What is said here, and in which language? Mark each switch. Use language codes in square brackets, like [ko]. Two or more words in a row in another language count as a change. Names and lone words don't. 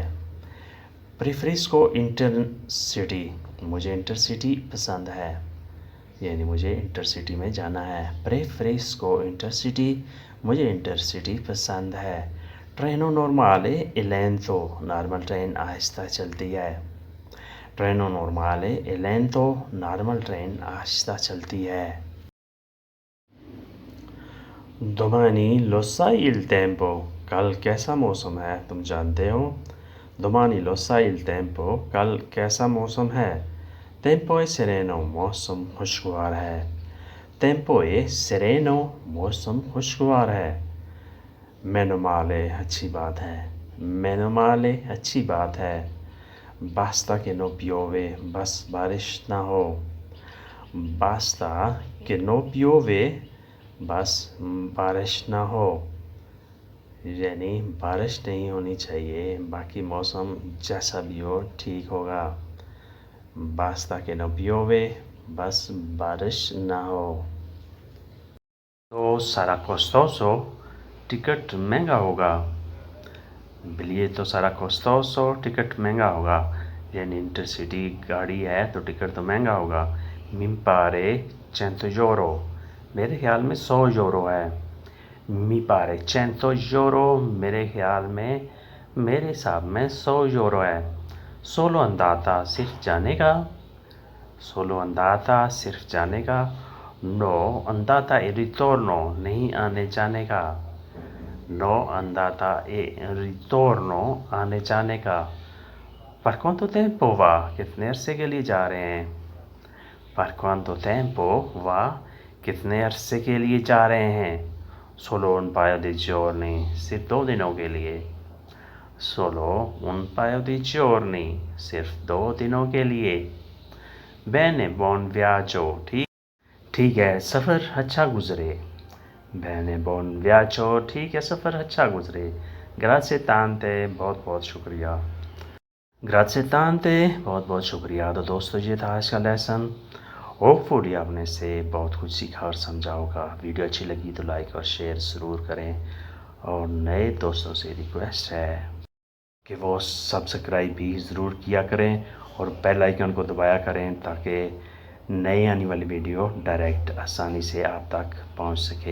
[hi] प्रेफरेंस को इंटरसिटी, मुझे इंटरसिटी पसंद है, यानी मुझे इंटरसिटी में जाना है। प्रेफरेंस को इंटरसिटी, मुझे इंटरसिटी पसंद है। [it] treno normale è lento, [hi] नॉर्मल ट्रेन आहिस्ता चलती है। [it] treno normale è lento, [hi] नॉर्मल ट्रेन आहिस्ता चलती है। [it] domani lo sai il tempo, [hi] कल कैसा मौसम है, तुम जानते हो? [it] domani lo sai il tempo, [hi] कल कैसा मौसम है? [it] tempo è sereno, [hi] मौसम खुशगवार है। [it] tempo è sereno, [hi] मौसम खुशगवार है। [it] meno male, [hi] अच्छी बात है। [it] meno male, [hi] अच्छी बात है। [it] basta che non piove, [hi] बस बारिश ना हो। [it] basta che non piove, [hi] बस बारिश ना हो, यानी बारिश नहीं होनी चाहिए, बाकी मौसम जैसा भी हो ठीक होगा। [it] basta che non piove, [hi] बस बारिश ना हो। तो [it] sarà costoso, [hi] टिकट महंगा होगा। [it] biglietto sarà costoso, [hi] टिकट महंगा होगा, यानी इंटरसिटी गाड़ी है तो टिकट तो महंगा होगा। [it] mi pare 100 euro, [hi] मेरे ख्याल में 100 यूरो है। [it] mi pare 100 euro, [hi] मेरे ख्याल में, मेरे हिसाब में 100 यूरो है। [it] solo andata, [hi] सिर्फ जाने का। [it] solo andata, [hi] सिर्फ जाने का। [it] no andata e ritorno, [hi] नहीं आने जाने का। [it] no andata e ritorno, [hi] आने जाने का। [it] per quanto tempo va, [hi] कितने अरसे के लिए जा रहे हैं? [it] per quanto tempo va, [hi] कितने अरसे के लिए जा रहे हैं? [it] solo un paio di giorni, [hi] सिर्फ 2 दिनों के लिए। [it] solo un paio di giorni, [hi] सिर्फ 2 दिनों के लिए। [it] bene, buon viaggio, [hi] ठीक है, सफ़र अच्छा गुजरे। [it] bene, buon viaggio, [hi] ठीक है, सफ़र अच्छा गुजरे। [it] grazie tante, [hi] बहुत बहुत शुक्रिया। [it] grazie tante, [hi] बहुत बहुत शुक्रिया। तो दोस्तों, ये था आज का लेसन। होपफुली आपने इससे बहुत कुछ सीखा और समझा होगा। वीडियो अच्छी लगी तो लाइक और शेयर ज़रूर करें और नए दोस्तों से रिक्वेस्ट है कि वो सब्सक्राइब भी ज़रूर किया करें और बेल आइकन को दबाया करें ताकि नई आने वाली वीडियो डायरेक्ट आसानी से आप तक पहुंच सके।